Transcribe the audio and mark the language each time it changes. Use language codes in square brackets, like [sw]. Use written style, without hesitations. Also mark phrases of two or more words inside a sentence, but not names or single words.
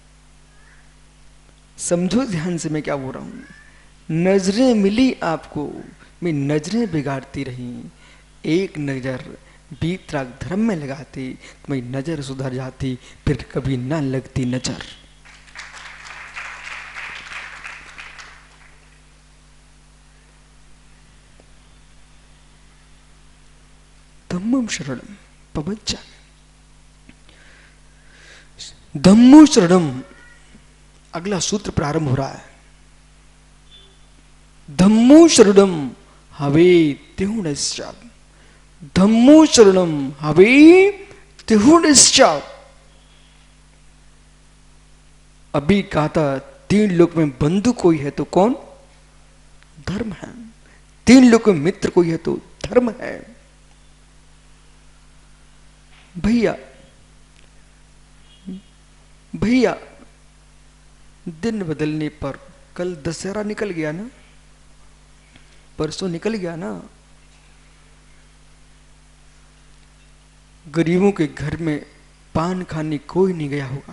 [hi] समझो ध्यान से मैं क्या बोल रहा हूं। नजरें मिली आपको, मैं नजरें बिगाड़ती रही। एक नजर बीतराग धर्म में लगाती, तुम्हारी नजर सुधर जाती, फिर कभी ना लगती नजर। [sa] धम्मं शरणं प्रपंचामि। [pra] धम्मो शरणम, [hi] अगला सूत्र प्रारंभ हो रहा है। [pra] धम्मो शरणम हवे तिहुणश्च, धम्मो शरणम हवे तिहुणश्च। [hi] अभी कहा था तीन लोक में बंधु कोई है तो कौन? धर्म है। तीन लोक में मित्र कोई है तो धर्म है। भैया भैया दिन बदलने पर, कल दशहरा निकल गया ना, परसों निकल गया ना, गरीबों के घर में पान खाने कोई नहीं गया होगा।